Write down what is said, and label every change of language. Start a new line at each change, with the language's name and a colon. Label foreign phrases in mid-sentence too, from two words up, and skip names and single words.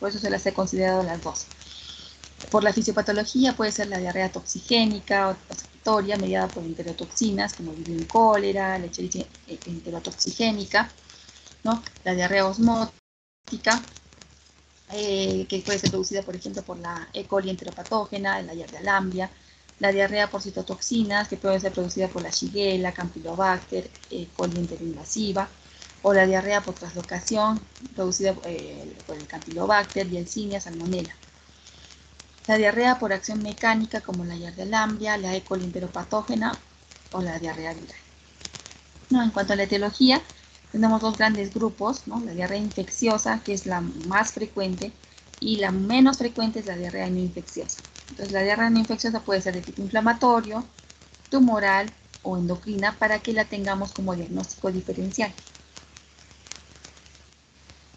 Spanish: Por eso se las he considerado las dos. Por la fisiopatología puede ser la diarrea toxigénica o secretoria mediada por enterotoxinas como el cólera, la Escherichia enterotoxigénica, ¿no? La diarrea osmótica, que puede ser producida, por ejemplo, por la E. coli enteropatógena, la diarrea lamblia, la diarrea por citotoxinas, que puede ser producida por la Shigella, Campylobacter, E. coli enteroinvasiva, o la diarrea por translocación, producida por el Campylobacter, Yersinia, Salmonella. La diarrea por acción mecánica, como la diarrea lamblia, la E. coli enteropatógena o la diarrea viral. No, en cuanto a la etiología, tenemos dos grandes grupos, ¿no? La diarrea infecciosa, que es la más frecuente, y la menos frecuente es la diarrea no infecciosa. Entonces, la diarrea no infecciosa puede ser de tipo inflamatorio, tumoral o endocrina, para que la tengamos como diagnóstico diferencial.